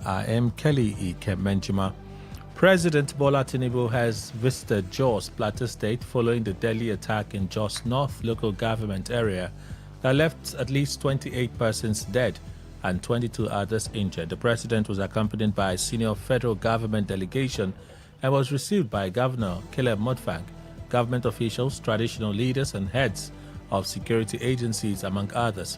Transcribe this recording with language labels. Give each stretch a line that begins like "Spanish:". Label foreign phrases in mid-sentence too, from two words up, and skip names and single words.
English: I am Kelly Ike-Menjima. President Bola Tinubu has visited Jos, Plateau State, following the deadly attack in Jos North local government area that left at least 28 persons dead and 22 others injured. The president was accompanied by a senior federal government delegation and was received by Governor Caleb Mutfwang, government officials, traditional leaders, and heads of security agencies, among others.